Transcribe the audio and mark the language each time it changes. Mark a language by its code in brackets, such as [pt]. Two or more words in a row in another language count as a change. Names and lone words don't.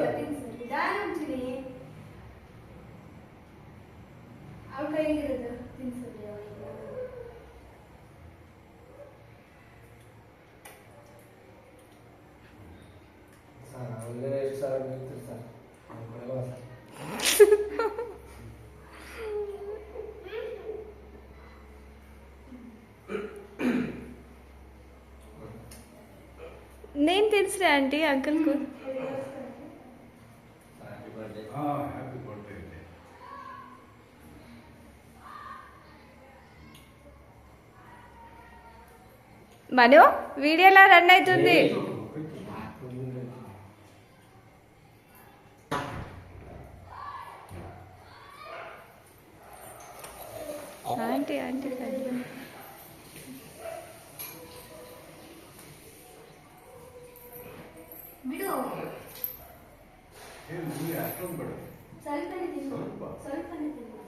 [kn] ಅವ್ರ ಕೈಗಿರೋದು ತಿನ್ಸೋದು ಅವಳಿಗೆ. ಸರ್ ಅವನಿಗೆ ಎಷ್ಟು ಸರ್ ಆಗ್ತಿರ್ತಾರೆ ಸರ್ ಕೊಡಲ್ಲ ಸರ್. [te] నేను తిన్స్రే ఆంటీ అంకుల్కు. [en] Happy birthday. Happy birthday. [te] మను వీడియోలో రన్ అవుతుంది. ఆంటీ ఆంటీ [kn] ಬಿಡು. ಅಷ್ಟೊಂದು ಬೇಡ. ಸ್ವಲ್ಪನೇ ತಿನ್ನು. ಸ್ವಲ್ಪನೇ ತಿನ್ನು.